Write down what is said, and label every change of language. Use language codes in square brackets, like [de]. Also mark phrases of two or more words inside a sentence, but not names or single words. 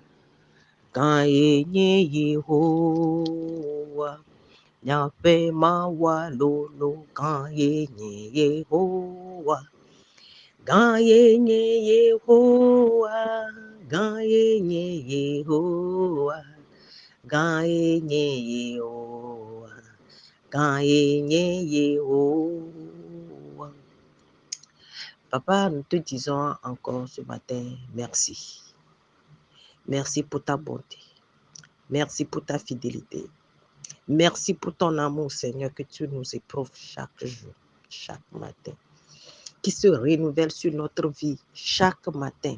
[lu] Gayenye Yehowa, Nyape Mawalolo, Gayenye Yehowa, Gayenye Yehowa, Gayenye Yehowa, Gayenye Yehowa, Gayenye Yehowa. [fr] Papa, nous te disons encore ce matin, merci. Merci pour ta bonté. Merci pour ta fidélité. Merci pour ton amour, Seigneur, que tu nous éprouves chaque jour, chaque matin, qui se renouvelle sur notre vie chaque matin.